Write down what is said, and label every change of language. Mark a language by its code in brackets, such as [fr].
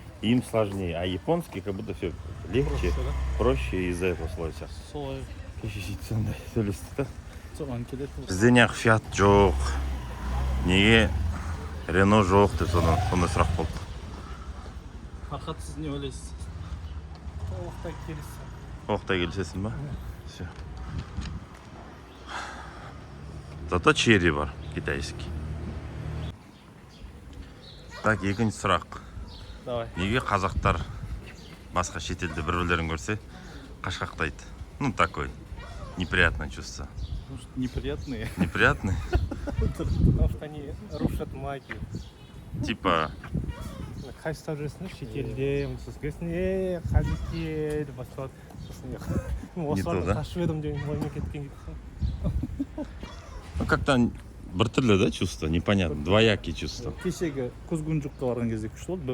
[ru] Им сложнее, а японский как будто все легче, проще из-за этого слойся. [kk] Солай. Кеше сөйтіп сондай сөйлестік та. Соған келеді. Бізде неғып Fiat жоқ, неге Renault жоқ деп сондай сұрақ болды. Фархат, сіз не ойлайсыз? Толықтай келісім. Толықтай келісесің ба? [ru] Все. Зато [kk] черри бар, [ru] китайский. Так, [kk] екінші сұрақ. [ru] Давай. [kk] Неге қазақтар басқа шетелде бір-бірлерін көрсе қашқақтайды? [ru] Ну, такой неприятное чувство. Неприятные. Неприятный? Потому что они рушат магию. Типа, [kk] Қайсыста жүресіңдер шетелде, сосын келесің, қазеке деп басталады. Сосын [ru] Не то, да? [kk] қашып едім деген оймен кеткен кетсің. [ru] ну, как-то [kk] бір түрлі да [ru] чувство, непонятно, двоякий чувство. [kk] Кешегі Кузгунжукка барған кезде күшті болды.